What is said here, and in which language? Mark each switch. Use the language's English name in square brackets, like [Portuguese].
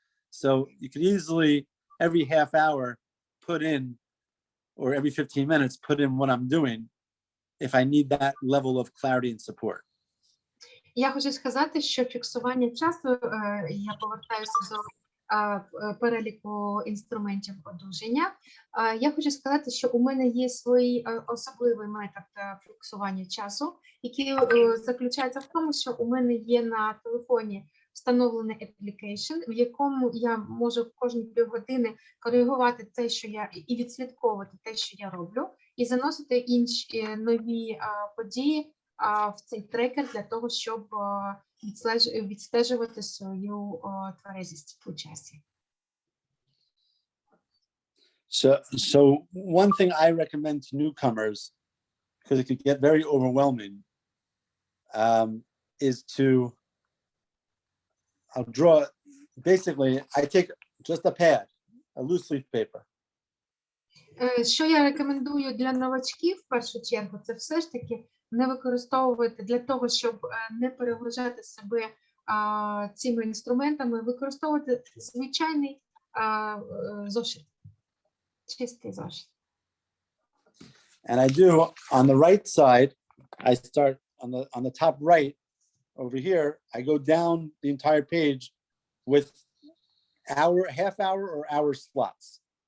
[English] So you could easily, every half hour, put in, or every 15 minutes, put in what I'm doing if I need that level of clarity and support. [Ukrainian] Я хочу сказати, що фіксування часу, я повертаюся до переліку інструментів одужання. Я хочу сказати, що у мене є свій особливий метод фіксування часу, який заключається в тому, що у мене є на телефоні встановлений application, в якому я можу кожні півгодини коригувати те, що я, і відслідковувати те, що я роблю, і заносити інші нові події в цей трекер для того, щоб відстежувати свою тверезість у часі. [English] So one thing I recommend to newcomers, because it could get very overwhelming, is to, I'll draw, basically, I take just a pad, a loose leaf paper. [Ukrainian] Що я рекомендую для новачків, в першу чергу, це все ж таки не використовувати для того, щоб не перегружати себе цими інструментами, використовувати звичайний зошит, чистий зошит. [English] And I do, on the right side, I start on the top right over here, I go down the entire page with half hour or hour slots.